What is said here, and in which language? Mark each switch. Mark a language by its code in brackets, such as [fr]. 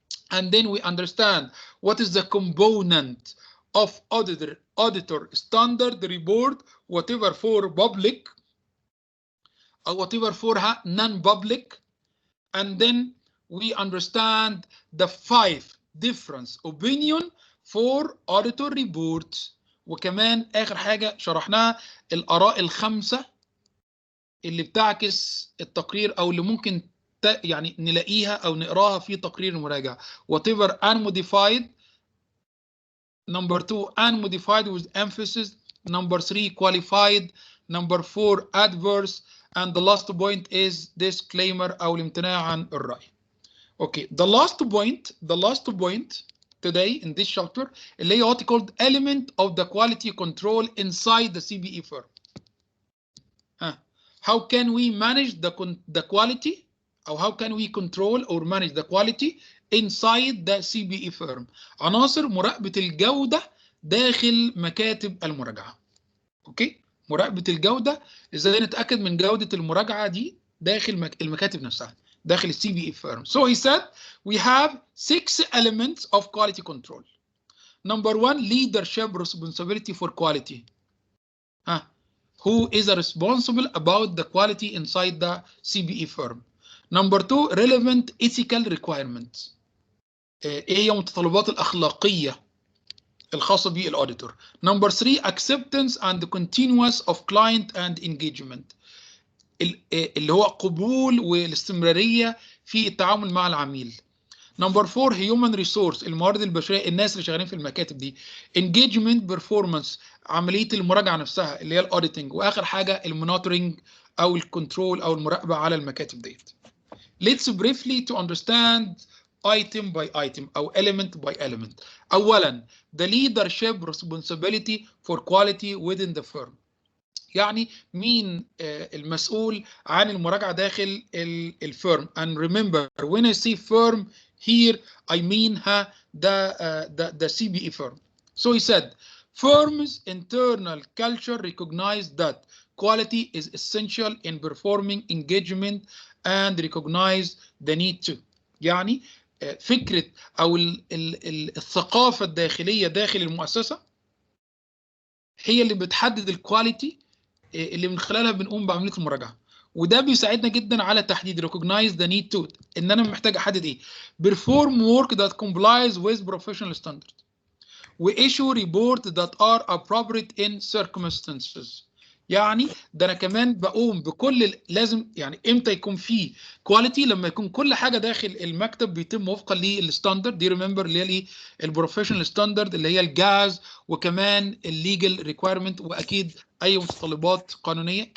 [en] And then we understand what is the component of auditor standard report, whatever for public or whatever for non-public. And then we understand the 5 different opinion for auditor reports. [ar] وكمان آخر حاجة شرحناها الآراء ال5 اللي بتعكس التقرير أو اللي ممكن يعني نلاقيها أو نقراها في تقرير المراجعة. [en] Whatever unmodified. Number 2 unmodified with emphasis. Number 3 qualified. Number 4 adverse. And the last point is disclaimer [ar] أو الامتناع عن الرأي. [en] Okay, the last point today in this chapter [ar] اللي هي [en] what called element of the quality control inside the CBE firm. How can we manage the quality, or how can we control or manage the quality inside the CBE firm? [ar] عناصر مراقبة الجودة داخل مكاتب المراجعة. اوكي، مراقبة الجودة ازاي نتأكد من جودة المراجعة دي داخل المكاتب نفسها داخل الCBE firm. [en] So he said we have 6 elements of quality control. Number 1, leadership responsibility for quality. Who is responsible about the quality inside the CBE firm. Number 2, relevant ethical requirements. [ar] ايه هي المتطلبات الأخلاقية الخاصة بالأوديتور. [en] Number 3, acceptance and continuous of client and engagement. [ar] اللي هو قبول والاستمرارية في التعامل مع العميل. [en] Number 4, human resource [ar] الموارد البشرية، الناس اللي شغالين في المكاتب دي. engagement performance عملية المراجعة نفسها اللي هي الاوديتنج. واخر حاجة المونيتورنج او الكنترول او المراقبة على المكاتب ديت. [en] Let's briefly to understand item by item او element by element. اولا the leadership responsibility for quality within the firm. [ar] يعني مين المسؤول عن المراجعة داخل الفيرم. [en] And remember when I say firm here I mean the CBE firm. So he said firm's internal culture recognized that quality is essential in performing engagement and recognize the need to. [ar] يعني فكرة أو الثقافة الداخلية داخل المؤسسة هي اللي بتحدد الكواليتي اللي من خلالها بنقوم بعمليه المراجعه. وده بيساعدنا جدا على تحديد [en] recognize the need to [ar] ان انا محتاج احدد ايه. [en] perform work that complies with professional standard و issue report that are appropriate in circumstances. [ar] يعني ده انا كمان بقوم بكل لازم يعني امتى يكون في كواليتي لما يكون كل حاجه داخل المكتب بيتم وفقا للستاندرد دي. ريمبر اللي هي البروفيشنال ستاندرد اللي هي الجاز وكمان الليجل ريكويرمنت واكيد اي متطلبات قانونيه.